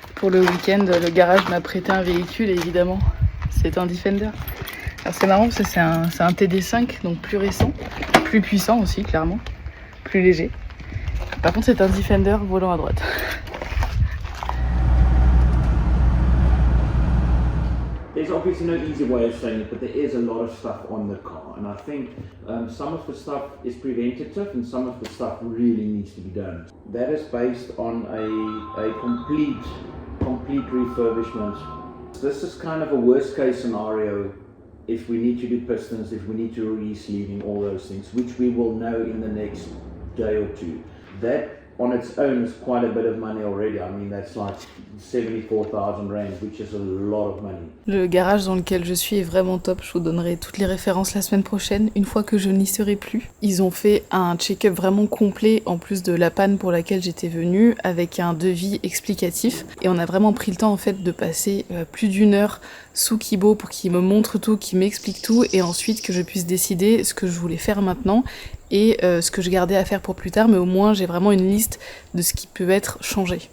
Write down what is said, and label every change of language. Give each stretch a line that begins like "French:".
French: Pour le week-end, le garage m'a prêté un véhicule, évidemment. C'est un Defender. Alors c'est marrant parce que c'est un TD5, donc plus récent, plus puissant aussi, clairement, plus léger. Par contre, c'est un Defender volant à droite.
English: There's obviously no easy way of saying it, but there is a lot of stuff on the car, and I think some of the stuff is preventative and some of the stuff really needs to be done. That is based on a complete refurbishment. This is kind of a worst case scenario if we need to do pistons, if we need to re-sleeving, all those things, which we will know in the next day or two. That on its own is quite a bit of money already. I mean, that's like 74,000 rand, which is a lot of money.
French: Le garage dans lequel je suis est vraiment top. Je vous donnerai toutes les références la semaine prochaine, une fois que je n'y serai plus. Ils ont fait un check-up vraiment complet, en plus de la panne pour laquelle j'étais venue, avec un devis explicatif. Et on a vraiment pris le temps, en fait, de passer plus d'1 heure sous Kibo pour qu'il me montre tout, qu'il m'explique tout, et ensuite que je puisse décider ce que je voulais faire maintenant et ce que je gardais à faire pour plus tard, mais au moins j'ai vraiment une liste de ce qui peut être changé.